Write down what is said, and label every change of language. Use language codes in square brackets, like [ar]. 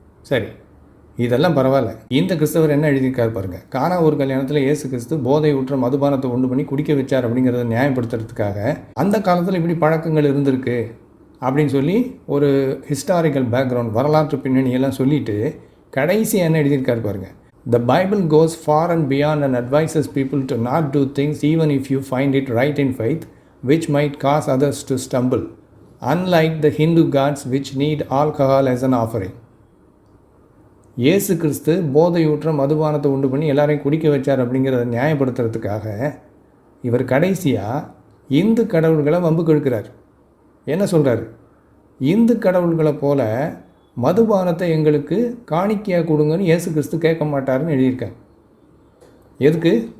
[ta] சரி, இதெல்லாம் பரவாயில்ல. இந்த கிறிஸ்தவர் என்ன எழுதியிருக்காரு பாருங்கள். கானாவூர் கல்யாணத்தில் இயேசு கிறிஸ்து போதை ஊற்ற மதுபானத்தை உண்டு பண்ணி குடிக்க வச்சார் அப்படிங்கிறத நியாயப்படுத்துறதுக்காக அந்த காலத்தில் இப்படி பழக்கங்கள் இருந்திருக்கு அப்படின்னு சொல்லி ஒரு ஹிஸ்டாரிக்கல் பேக்ரவுண்ட், வரலாற்று பின்னணியெல்லாம் சொல்லிவிட்டு கடைசி என்ன எழுதியிருக்காரு பாருங்கள். [en] The Bible goes far and beyond and advises people to not do things even if you find it right in faith, which might cause others to stumble, unlike the Hindu gods which need alcohol as an offering. [ta] இயேசு கிறிஸ்து போதையூற்ற மதுபானத்தை உண்டு பண்ணி எல்லாரையும் குடிக்க வச்சார் அப்படிங்கிறத நியாயப்படுத்துறதுக்காக இவர் கடைசியாக இந்து கடவுள்களை வம்புக்கு இழுக்கிறார். என்ன சொல்கிறார்? இந்து கடவுள்களை போல மதுபானத்தை எங்களுக்கு காணிக்கையாக கொடுங்கன்னு இயேசு கிறிஸ்து கேட்க மாட்டாருன்னு எழுதியிருக்கார். எதுக்கு?